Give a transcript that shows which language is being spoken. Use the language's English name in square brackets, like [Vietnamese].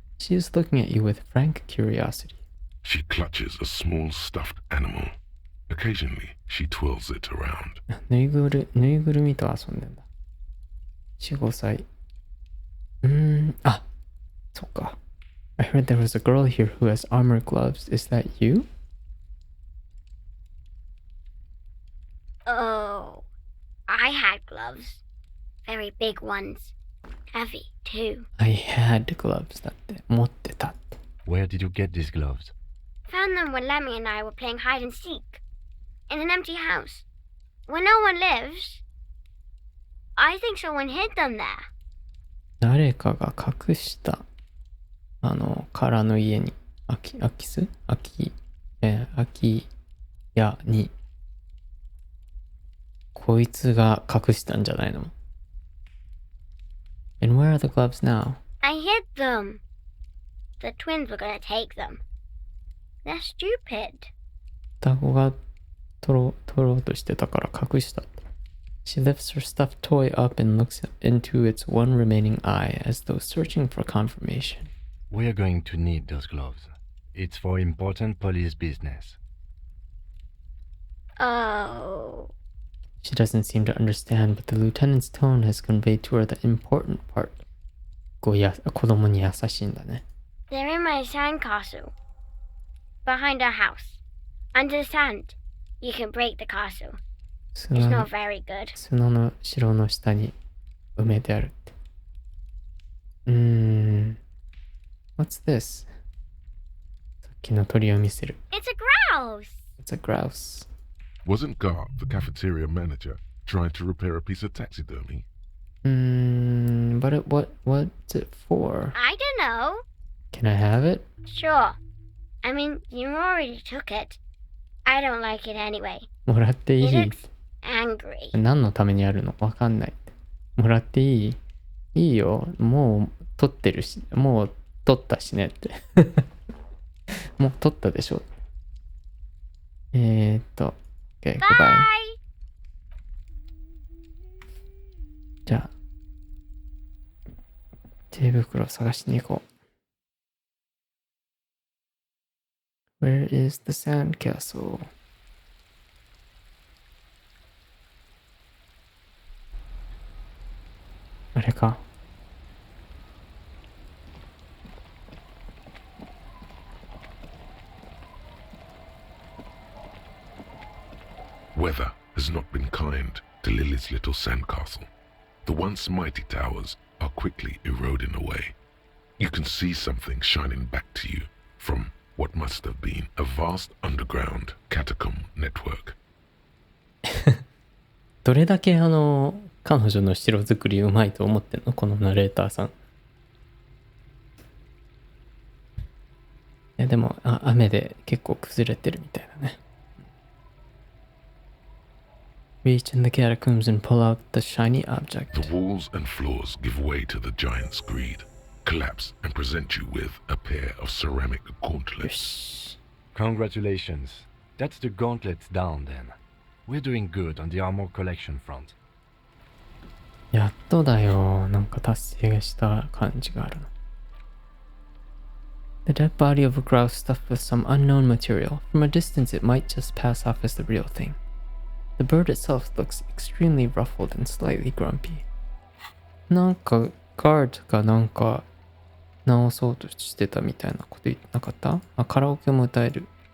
[English] She is looking at you with frank curiosity. She clutches a small stuffed animal. Occasionally, she twirls it around. [Japanese] ぬいぐるみと遊んでんだ。 4、5歳。そっか。 [English] I heard there was a girl here who has armor gloves. Is that you? Oh, I had gloves. Very big ones. Heavy, too. I had gloves [Japanese] だって。持ってたって。 [English] Where did you get these gloves? Found them when Lemmy and I were playing hide and seek. In an empty house. Where no one lives. I think someone hid them there. [Japanese] 誰かが隠した。空の家に。空き家に。こいつが隠したんじゃないの？ [English] And where are the gloves now? I hid them. The twins were gonna take them. They're stupid. [Japanese] 双子が取ろうとしてたから隠したって。 [English] She lifts her stuffed toy up and looks into its one remaining eye as though searching for confirmation. We are going to need those gloves. It's for important police business. Oh. She doesn't seem to understand, but the lieutenant's tone has conveyed to her the important part. [Japanese] 子供に優しいんだね。 [English] They're in my sandcastle. Behind our house. Under the sand. You can break the castle. It's not very good. [Japanese] 砂の城の下に埋めてあるって。 [English] What's this? [Japanese] さっきの鳥を見せる。 [English] It's a grouse! It's a grouse. Wasn't Gar, the cafeteria manager, trying to repair a piece of taxidermy? But what's it for? I don't know. Can I have it? Sure. I mean, you already took it. I don't like it anyway. [Japanese] もらってい [English] He [Japanese] い？ [English] looks angry. [Japanese] 何のためにあるの？わかんないって。もらっていい？いいよ。もう取ってるし、もう取ったしねって。もう取ったでしょ。 [English] Okay, goodbye. Bye! [Japanese] じゃあ、手袋を探しに行こう。 [English] Where is the sandcastle? [Japanese] あれか。 [English] Weather has not been kind to Lily's little sandcastle. The once mighty towers are quickly eroding away. You can see something shining back to you from what must have been a vast underground catacomb network. [Japanese] どれだけ彼女の城作りうまいと思ってんの？このナレーターさん。いやでも雨で結構崩れてるみたいだね。 [English] Reach in the catacombs and pull out the shiny object. The walls and floors give way to the giant's greed. collapse and present you with a pair of ceramic [Japanese] よ [English] gauntlets. [Japanese] し。 [English] Congratulations. That's the gauntlets down then. We're doing good on the armor collection front. [Japanese] やっとだよ。なんか達成した感じがあるな。 [English] The dead body of a grouse stuffed with some unknown material. From a distance, it might just pass off as the real thing. The bird itself looks extremely ruffled and slightly grumpy. [Japanese] なんか、ガードがなんか直そうとしてたみたいなこと言ってなかった？あ、カラオケも歌える。